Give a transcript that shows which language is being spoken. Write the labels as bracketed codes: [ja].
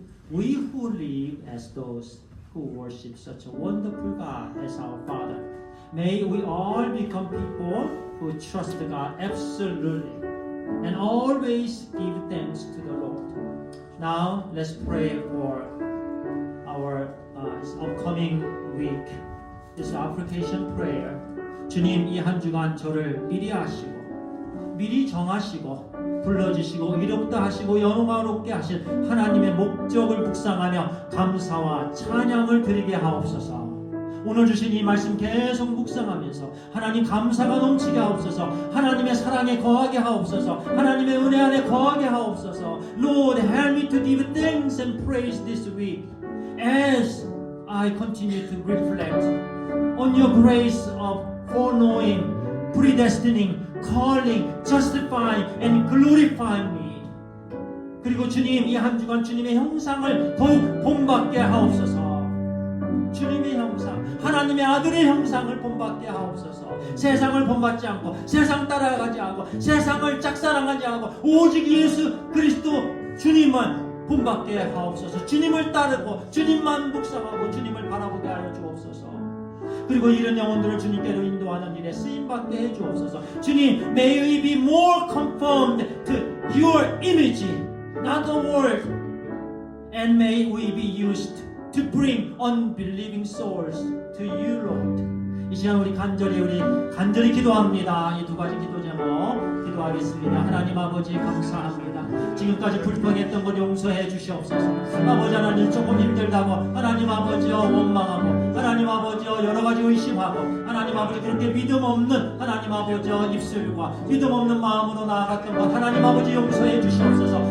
[en] We who live as those who worship such a wonderful God as our Father, may we all become people who trust God absolutely and always give thanks to the Lord. Now let's pray for our upcoming week. This application prayer. [ko] 주님, 이 한 주간 저를 미리 아시고 미리 정하시고 불러주시고 이롭다 하시고 영화롭게 하신 하나님의 목적을 묵상하며 감사와 찬양을 드리게 하옵소서. 오늘 주신 이 말씀 계속 묵상하면서 하나님 감사가 넘치게 하옵소서. 하나님의 사랑에 거하게 하옵소서. 하나님의 은혜 안에 거하게 하옵소서. [en] Lord, help me to give thanks and praise this week as I continue to reflect on your grace of foreknowing, predestining, calling, justifying, and glorifying me. [ko] 그리고 주님, 이 한 주간 주님의 형상을 더욱 본받게 하옵소서. 주님의 형상, 하나님의 아들의 형상을 본받게 하옵소서. 세상을 본받지 않고 세상 따라가지 않고 세상을 짝사랑하지 않고 오직 예수 그리스도 주님만 본받게 하옵소서. 주님을 따르고 주님만 묵상하고 주님을 바라보게 하여 주옵소서. 그리고 이런 영혼들을 주님께로 인도하는 일에 쓰임받게 해주옵소서. [en] 주님, may we be more conformed to your image, not the world, and may we be used to bring unbelieving souls to you, Lord. [ko] 이 시간 우리 간절히 기도합니다. 이 두 가지 기도 제목 기도하겠습니다. 하나님 아버지 감사합니다. 지금까지 불평했던 것 용서해 주시옵소서. 아버지 하나님 조금 힘들다고 하나님 아버지여 원망하고 하나님 아버지여 여러 가지 의심하고 하나님 아버지 그렇게 믿음 없는 하나님 아버지여 입술과 믿음 없는 마음으로 나아갔던 것 하나님 아버지 용서해 주시옵소서.